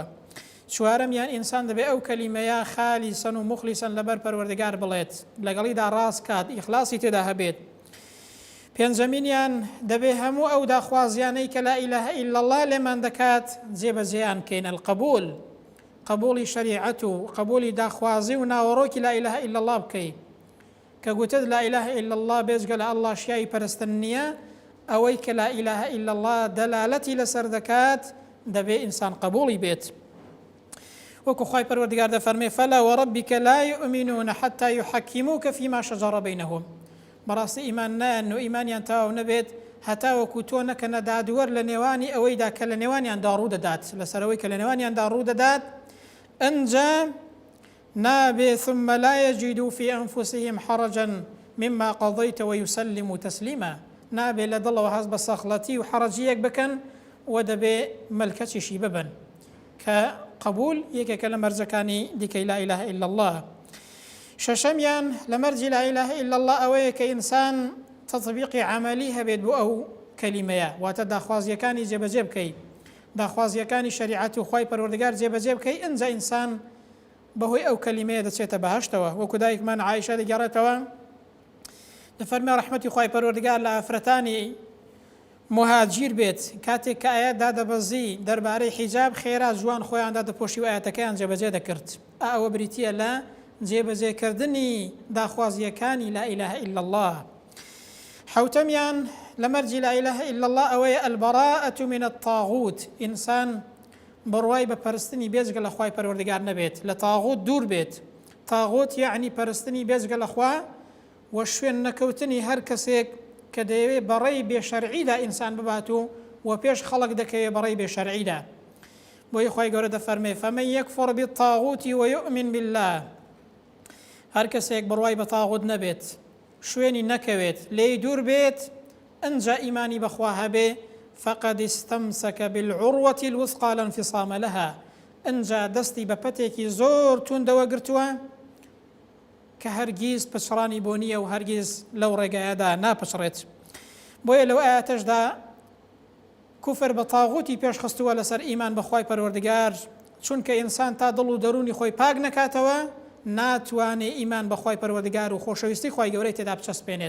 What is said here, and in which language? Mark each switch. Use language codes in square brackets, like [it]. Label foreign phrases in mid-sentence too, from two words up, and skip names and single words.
[ckb] چوارەمیان ئینسان دەبێ ئەو کەلیمەیە خالیسەن و مخلیسەن لەبەر پەروەردگار بڵێت لەگەڵیدا ڕاست کات ئیخلاسی تێدا هەبێت. پێنجەمینیان دەبێ هەموو ئەو داخوازیانەی کە [ar] لا إله إلا الله [ckb] لێمان دەکات جێبەجێیان بکەین. القبول قبولی شریعەت و قبولی داخوازی و ناوەڕۆکی [ar] لا إله إلا الله [ckb] بکەی کە گوتت [ar] لا إله إلا الله [ckb] بێجگە لە ئەڵڵا شیای پەرستن نییە ئەوەی کە [ar] لا إله إلا الله [ckb] دەلالەتی لەسەر دەکات دەبێ ئینسان قبولی بێت. وەکو خوای پەروەردگار دەفەرمێ [ar] فەلا وەڕەبیکە لا یؤمنون حتى يحكموك فيما شجر بينهم. [ckb] بەڕاستی ئیمان نایەن و ئیمانیان تەواو نەبێت هەتا وەکو تۆ نەکەنە دادوەر لە نێوانی ئەوەیدا کە لە نێوانیاندا ڕوو دەدات لەسەرەوەی کە لە نێوانیاندا ڕوو دەدات ئەنجا نابێ [ar] ثم لا يجدوا في أنفسهم حرجا مما قضيت ويسلموا تسليما. [ckb] نابێ لە دڵەوە هەست بە سەخڵەتی و حەرەجیەک بکەن و دەبێ مەلکەچیشی ببن کە قبول یەکێکە لە مەرجەکانی دیکەی [ar] لا إله إلا الله. [ckb] شەشەمیان لە مەرجی [ar] لا إله إلا الله [ckb] ئەوەیە کە ئینسان تەطبیقی عملی هەبێت بۆ ئەو کەلیمەیە واتە داخوازیەکانی جێبەجێ بکەیت داخوازیەکانی شریعەت و خوای پەروەردگار جێبەجێ بکەیت ئەنجا ئینسان بەهۆی ئەو کەلیمەیە دەچێتە بەهەشتەوە. وەکو دایکمان عایشە دەگەڕێتەوە دەفەرمێ ڕەحمەتی خوای پەروەردگار لە ئافرەتانی مهاجیر بێت کاتێک کە ئاەت دادەبەزی دەربارەی حیجاب خێرا جوان خۆیان دادەپۆشی و ئاەتەکەیان جێبەجێ دەکرد. ئەوە بریتیە لە جێبەجێکردنی داخوازیەکانی [ar] لا إله إلا الله. [ckb] حوتەمیان لە مەرجی [ar] لا إله إلا الله [ckb] ئەوەیە [ar] البەراءة من الطاغوت [ckb] ئینسان بڕوای بە پەرستنی بێجگە لە خوای پەروەردگار نەبێت لە تاغوت دوور بێت. تاغوت یعنی پەرستنی بێجگە لە خوا و شوێن نەکەوتنی هەر کەسێک کە دەیەوێت بەڕێی بێشەرعیدا ئینسان ببات و پێش خەڵک دەکەوێت بەڕێی بێشەرعیدا. بۆی خوای گەورە دەفەرمێ [ar] فەمەن یەکفڕ بالطاغوت ويؤمن بالله [ckb] هەر کەسێک بڕوای بە تاغوت نەبێت شوێنی نەکەوێت لێی دوور بێت ئەنجا ئیمانی بەخوا هەبێ [ar] فقد استمسك بالعروة الوثقى لا انفصام لها [ckb] ئەنجا دەستی بە پەتێکی زۆر توندەوە گرتووە کە هەرگیز پچڕانی بۆ نییە و هەرگیز لەو ڕێگایەدا ناپچڕێت. بۆیە لەو ئاەتەشدا کوفر بە تاغوتی پێشخستووە لەسەر ئیمان بەخوای پەروەردگار چونکە ئینسان تا دڵ و دەرونی خۆی پاک نەکاتەوە ناتوانێ ئیمان بەخوای پەروەردگار و خۆشەویستی خوای گەورەی تێدا بچەسپێنێت.